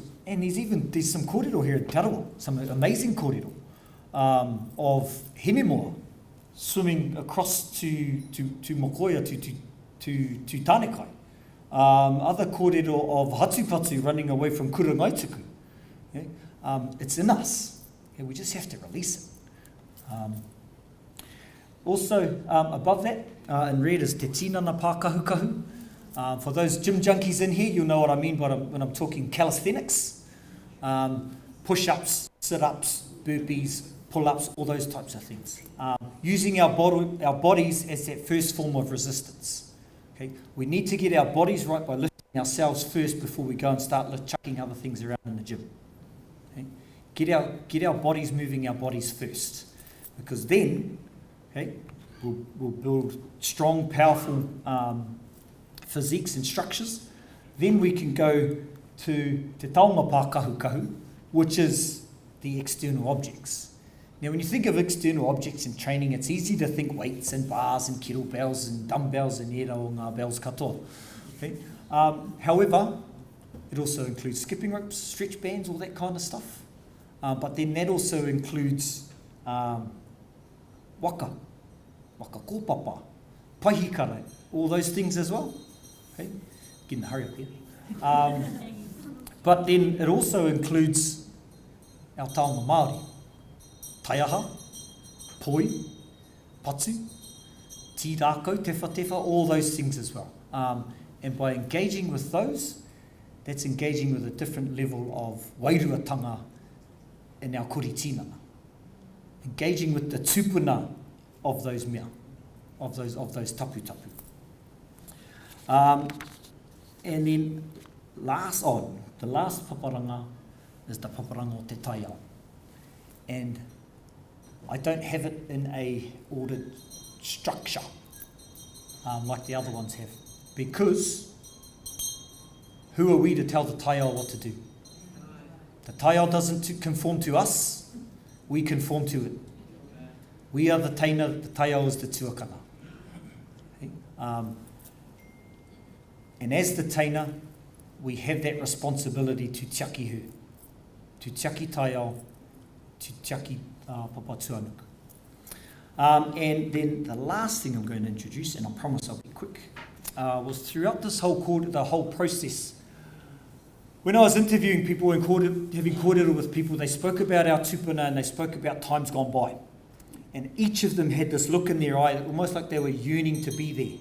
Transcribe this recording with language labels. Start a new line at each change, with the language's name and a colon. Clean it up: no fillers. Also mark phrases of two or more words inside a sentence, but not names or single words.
English: And there's some kōrero here in Tarawa, some amazing kōrero of Hememoa swimming across to Mokoia, to Tānekai. Other kōrero of Hatupatu running away from Kurangaituku. Okay? It's in us. Okay? We just have to release it. Also, above that, in red is
Māori: te tinana pā kahukahu.
English: For those gym junkies in here, you'll know what I mean when I'm talking calisthenics. Push-ups, sit-ups, burpees, pull-ups, all those types of things. Using our bodies as that first form of resistance. Okay? We need to get our bodies right by lifting ourselves first before we go and start chucking other things around in the gym. Okay? Get our bodies moving, our bodies first. Because then, okay, we'll build strong, powerful physiques and structures. Then we can go to
Māori: te taonga pā kahukahu,
English: which is the external objects. Now, when you think of external objects in training, it's easy to think weights and bars and kettlebells and dumbbells and
Māori: era o ngā bells katoa.
English: Okay? However, it also includes skipping ropes, stretch bands, all that kind of stuff. But then that also includes
Māori: waka kōpapa, paihikara,
English: all those things as well. Okay? Get in a hurry up here. But then it also includes our
Māori: taonga Māori. Taiaha, poi, patu, tirako, tefa,
English: all those things as well. And by engaging with those, that's engaging with a different level of wairuatanga in our
Māori: kore tinana.
English: Engaging with the tupuna of those mea, of those tapu. And then the last paparanga is the
Māori: paparanga o te taiao.
English: And I don't have it in a ordered structure like the other ones have, because who are we to tell the taiao what to do? The taiao doesn't conform to us, we conform to it. We are the teina, the taiao is the tuakana. Okay? And as the teina, we have that responsibility to
Māori: tiaki hu,
English: to
Māori: tiaki taiao,
English: to
Māori: tiaki papa tuanuku.
English: And then the last thing I'm going to introduce, and I promise I'll be quick, was throughout this the whole process. When I was interviewing people and having kōrero with people, they spoke about our tupuna and they spoke about times gone by. And each of them had this look in their eye, almost like they were yearning to be there.